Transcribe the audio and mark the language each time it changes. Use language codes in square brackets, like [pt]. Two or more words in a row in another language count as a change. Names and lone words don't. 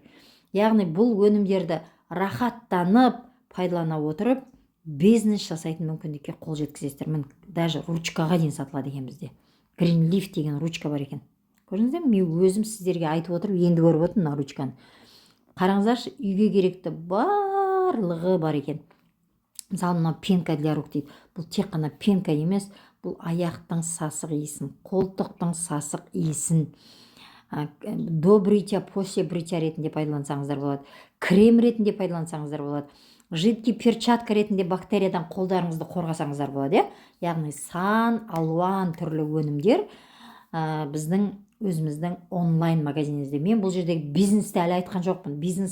[kk] Яғни бұл өнімдерді рахаттанып пайдалана отырып бизнес жасайтын мүмкіндікке қол жеткізесіздер. Мен даже ручкаға дейін сатылады екен бізде. Green Leaf деген ручка бар екен. Көрдіңіздер ме? Мен өзім сіздерге айтып отырып, енді көріп отырмын мына ручканы. Қараңыздаршы, үйге керекті барлығы бар екен. Мысалы, мына [ru] пенка для рук [kk] дейді. Бұл тек қана пенка емес, бұл аяқтың сасық иісін, қолтықтың сасық иісін, [ru] до бритья, после бритья [kk] ретінде пайдалансаңыздар болады. Крем ретінде пайдалансаңыздар болады. [ru] Жидкий перчатка [kk] ретінде бактериядан қолдарыңызды қорғасаңыздар болады. Яғни сан алуан түрлі өнімдер біздің өзіміздің онлайн магазинімізде. Мен бұл жердегі бизнесті әлі айтқан жоқпын.